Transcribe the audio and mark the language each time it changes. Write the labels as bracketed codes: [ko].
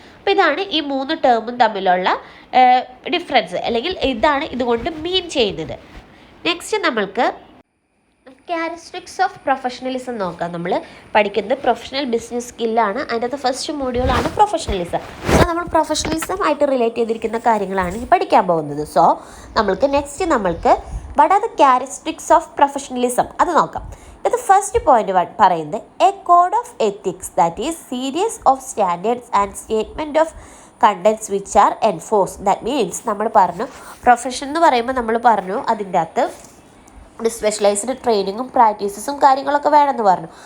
[ml] അപ്പോൾ ഇതാണ് ഈ 3 ടേമും തമ്മിലുള്ള ഡിഫറൻസ്, അല്ലെങ്കിൽ ഇതാണ് ഇതുകൊണ്ട് മീൻ ചെയ്യുന്നത്. നെക്സ്റ്റ് നമ്മൾക്ക് ക്യാരക്ടറിസ്റ്റിക്സ് ഓഫ് പ്രൊഫഷണലിസം നോക്കാം. നമ്മൾ പഠിക്കുന്നത് പ്രൊഫഷണൽ ബിസിനസ് സ്കില്ലാണ്. അതിൻ്റെ ഫസ്റ്റ് മോഡ്യൂളാണ് പ്രൊഫഷണലിസം. സോ നമ്മൾ പ്രൊഫഷണലിസം ആയിട്ട് റിലേറ്റ് ചെയ്തിരിക്കുന്ന കാര്യങ്ങളാണ് ഈ പഠിക്കാൻ പോകുന്നത്. സോ നമ്മൾക്ക് [en] what are the characteristics of professionalism [ml] അത് നോക്കാം. ഇത് ഫസ്റ്റ് പോയിന്റ് പറയുന്നത് [en] A code of ethics that is series of standards and statement of conducts which are enforce. [ml] That means നമ്മൾ പറഞ്ഞു പ്രൊഫഷൻ എന്ന് പറയുമ്പോൾ നമ്മൾ പറഞ്ഞു അതിൻ്റെ അകത്ത് ഒരു സ്പെഷ്യലൈസ്ഡ് ട്രെയിനിങ്ങും പ്രാക്ടീസസും കാര്യങ്ങളൊക്കെ വേണമെന്ന് പറഞ്ഞു.